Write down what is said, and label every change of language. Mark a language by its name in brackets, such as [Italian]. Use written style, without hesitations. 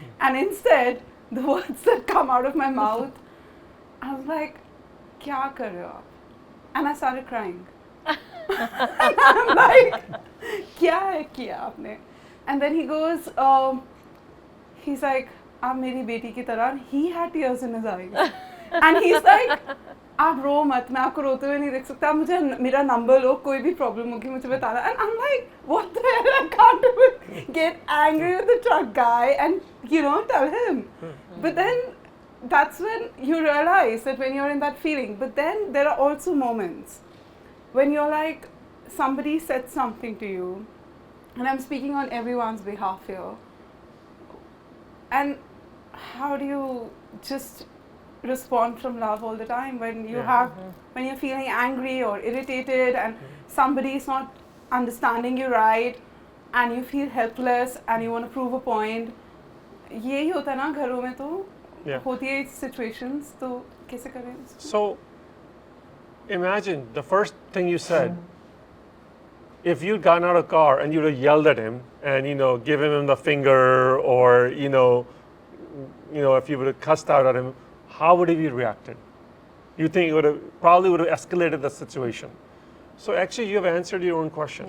[English] And instead, the words that come out of my mouth, I was like, [Hindi] kya kar rahe ho aap? [English] And I started crying. And I'm like, [Hindi] kya hai kiya aapne? [English] And then he goes, he's like, [Hindi] aap meri beti ki tarah. [English] He had tears in his eyes. And he's like, [Hindi] आप रो मत, मैं आपको रोते हुए नहीं देख सकता, मुझे मेरा नंबर लो, कोई भी प्रॉब्लम होगी मुझे बताना. [English] And I'm like, what the hell, I can't even get angry with the truck guy and, tell him. But then that's when you realize that when you're in that feeling. But then there are also moments when you're like, somebody said something to you, and I'm speaking on everyone's behalf here. And how do you just respond from love all the time when you when you're feeling angry or irritated and somebody is not understanding you right, and you feel helpless and you want to prove a point? [Hindi] यही होता है ना घरों में, तो होती है situations, तो कैसे करें? [English] So imagine the first thing you said, if you'd gotten out of a car and you'd have yelled at him and given him the finger, or if you would have cussed out at him, how would he have reacted? You think it would have escalated the situation. So actually you have answered your own question.